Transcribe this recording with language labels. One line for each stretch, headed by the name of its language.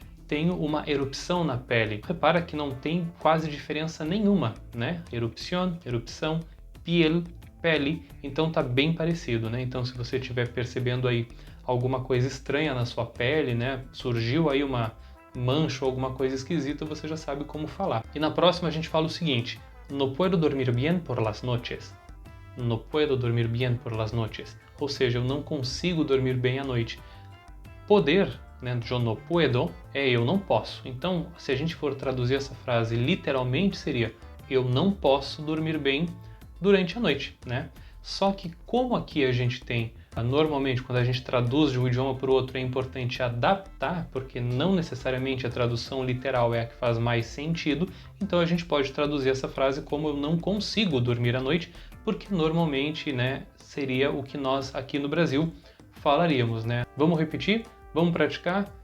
Portuguese: Tenho uma erupção na pele. Repara que não tem quase diferença nenhuma, né? Erupção, piel, pele, então tá bem parecido, né? Então se você estiver percebendo aí alguma coisa estranha na sua pele, né? Surgiu aí uma mancha ou alguma coisa esquisita, você já sabe como falar. E na próxima a gente fala o seguinte:
Spanish: no puedo dormir bien por las noches. No puedo dormir bien por las noches.
Portuguese: Ou seja, eu não consigo dormir bem à noite. Poder, né,
Spanish: yo no puedo,
Portuguese: é eu não posso. Então, se a gente for traduzir essa frase literalmente, seria eu não posso dormir bem durante a noite, né? Só que como aqui a gente tem, normalmente quando a gente traduz de um idioma para o outro é importante adaptar, porque não necessariamente a tradução literal é a que faz mais sentido, então a gente pode traduzir essa frase como eu não consigo dormir à noite, porque normalmente, né, seria o que nós aqui no Brasil falaríamos, né? Vamos repetir? Vamos praticar?